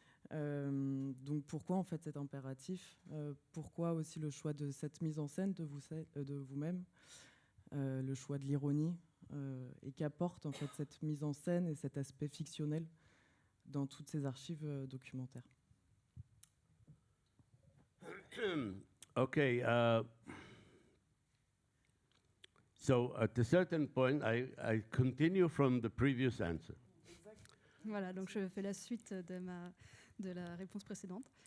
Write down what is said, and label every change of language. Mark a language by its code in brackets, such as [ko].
[fr] Donc pourquoi en fait cet impératif pourquoi aussi le choix de cette mise en scène de vous-même, le choix de l'ironie et qu'apporte en fait cette mise en scène et cet aspect fictionnel dans toutes ces archives documentaires. [en] Okay, so at a certain point, I continue from the previous answer. [fr] Voilà, donc je fais la suite de la réponse précédente.